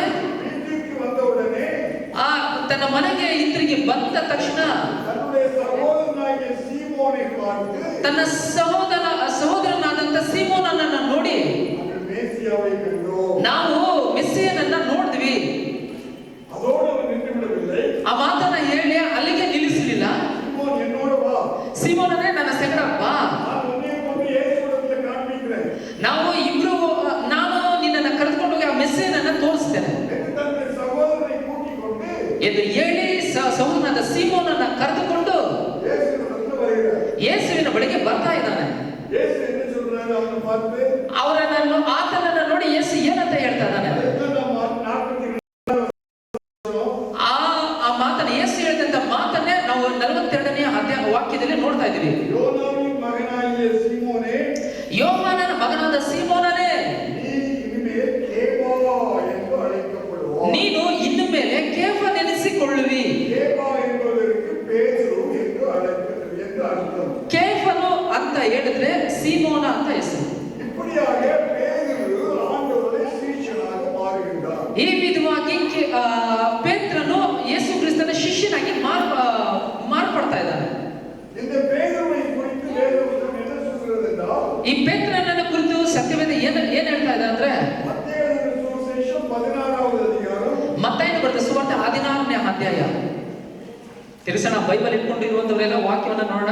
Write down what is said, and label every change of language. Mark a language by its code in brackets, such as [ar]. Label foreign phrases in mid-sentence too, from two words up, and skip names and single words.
[ta] வீட்டுக்கு வந்தவுடனே [kn] ತನ್ನ ಮನೆಗೆ ಹಿಂತಿರುಗಿ ಬಂದ ತಕ್ಷಣ [ta] தன்னுடைய சகோதரனாகிய சீமோனை பார்த்து, [kn] ತನ್ನ ಸಹೋದರನಾದಂತ ಸೀಮೋನನನ್ನ ನೋಡಿ, [ta] நாங்கள் மேசியாவை கண்டோம். [kn] ನಾವು ಮೆಸ್ಸಿಯನನ್ನ ನೋಡಿದ್ವಿ. [ta] அதோடு அவன் நின்று விடவில்லை. [kn] ಆ ಮಾತನ್ನ ಹೇಳಿ ಅಲ್ಲಿಗೆ ನಿಲ್ಲಿಸಲಿಲ್ಲ. [ta] சீமோன் என்னோட வா, [kn] ಸೀಮೋನನೇ ನನ್ನ ಸಂಗಡ ಬಾ, [ta] நான் உன்னை கொண்டு இயேசுவிடத்தில் காண்பிக்கிறேன் [kn] ನಾನು ನಿನ್ನನ್ನು ಕರೆದುಕೊಂಡು ಹೋಗಿ ಆ ಮೆಸ್ಸಿಯನನ್ನ ತೋರಿಸ್ತೇನೆ [ta] என்று தன்னுடைய சகோதரனை கூட்டிக் கொண்டு [kn] ಎಂದು ಹೇಳಿ ಸಹೋದರನಾದ ಸೀಮೋನನ್ನ ಕರೆದುಕೊಂಡು [ta] இயேசுவிடத்தில் வருகிறார். [kn] ಯೇಸುವಿನ ಬಳಿಗೆ ಬರ್ತಾ ಇದ್ದಾನೆ. [ta] இயேசு என்ன சொல்றாரு அவனை பார்த்து? [kn] ಆತನನ್ನ ನೋಡಿ ಯೇಸು ಏನಂತ ಹೇಳ್ತಾ ಇದ್ದಾನೆ? [ta] அதுதான் நம்ம 42 [kn] ಆ ಮಾತನ್ನ ಯೇಸು ಹೇಳಿದಂತ ಮಾತನ್ನೇ ನಾವು 42ನೇ ವಾಕ್ಯದಲ್ಲಿ ನೋಡ್ತಾ ಇದೀವಿ. [ta] யோனாவின் மகனாகிய சீமோனே, [kn] ಯೋಹಾನನ ಮಗನಾದ ಸೀಮೋನನೇ, [ta] நீ இனிமேல் கேபா என்று அழைக்கப்படுவாய். [kn] ನೀನು ಇನ್ನು ಮೇಲೆ ಕೇಫನೆನಿಸಿಕೊಳ್ಳುವಿ. [ta] கேபா என்பதற்கு பேதுரு என்று அர்த்தம். [kn] ಕೇಫನು ಅಂತ ಹೇಳಿದ್ರೆ ಸೀಮೋನ ಅಂತ ಹೆಸರು. [ta] இப்படியாக பேதுரு ஆண்டவருடைய சீஷனாக மாறுகின்றார். [kn] ಈ ವಿಧವಾಗಿ ಪೇತ್ರನು ಯೇಸು ಕ್ರಿಸ್ತನ ಶಿಷ್ಯನಾಗಿ ಮಾರ್ಪಡ್ತಾ ಇದ್ದಾನೆ. [ta] இந்த பேதுருவை குறித்து வேதவசனம் என்ன சொல்கிறது என்றால், [kn] ಈ ಪೇತ್ರನನ್ನ ಕುರಿತು ಸತ್ಯವೇದ ಏನ್ ಹೇಳ್ತಾ ಇದೆ ಅಂದ್ರೆ, [ta] மத்தேயு சுவிசேஷம் 16வது அதிகாரம் [kn] ಮತ್ತಾಯನು ಬರೆದ ಸುವಾರ್ತೆ 16ನೇ ಅಧ್ಯಾಯ. ತಿರುಸಣ ಬೈಬಲ್ ಇಟ್ಕೊಂಡಿರುವಂತವರೆಲ್ಲ ವಾಕ್ಯವನ್ನ ನೋಡೋಣ.